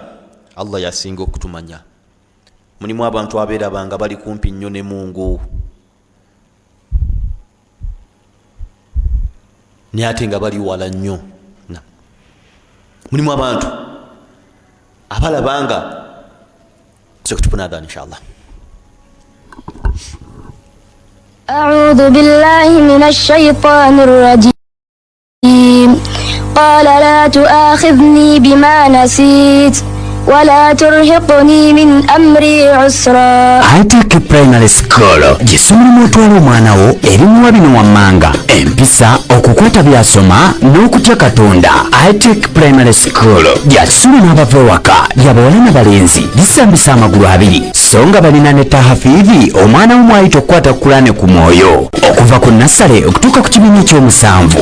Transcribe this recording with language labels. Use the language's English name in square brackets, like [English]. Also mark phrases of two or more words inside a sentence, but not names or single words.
[Ganda] Allah yasinga okutumanya. Mulimu abantu abeerabanga bali kumpi nnyo ne Mungu, naye ate nga bali wala nnyo. Mulimu abantu abalabanga sokutupunadha inshallah. [Arabic] أعوذ بالله من الشيطان الرجيم قال لا تؤاخذني بما نسيت ولا ترهقني من أمري عسرا. [Ganda] High-Tech Primary School gisomera otwala omwana wo erimuwa bino wammanga empisa okukwata byasoma n'okutya Katonda. High-Tech Primary School gyasula n'abava ewaka lyabawala n'abalenzi lisambisa amagulu abiri so nga balina ne tahafidhi omwana w'omwayita okukwata Kurane ku mwoyo okuva ku nasale okutuuka ku kibiina ekyomusanvu.